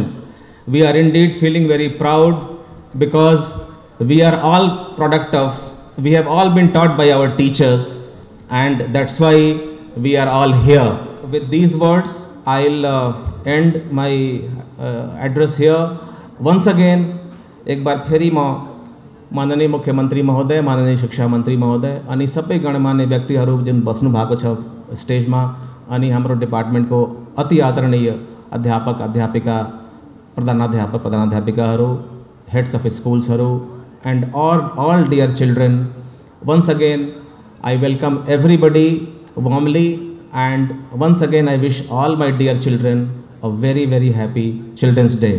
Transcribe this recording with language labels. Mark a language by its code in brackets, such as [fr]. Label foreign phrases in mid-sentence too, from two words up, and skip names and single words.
[en] We are indeed feeling very proud because we are all product of, we have all been taught by our teachers, and that's why we are all here. With these words, I'll end my address here. Once again, [ne] एक बार फेरी माननीय मुख्यमंत्री महोदय, माननीय शिक्षा मंत्री महोदय अनि सबै गणमान्य व्यक्तिहरू जुन बस्नु भएको छ स्टेजमा, अनि हाम्रो डिपार्टमेन्टको अति आदरणीय अध्यापक अध्यापिका, प्रधानाध्यापक प्रधानाध्यापिकाहरू, [en] heads of schools and all dear children. Once again, I welcome everybody warmly, and once again I wish all my dear children a very, very happy Children's Day.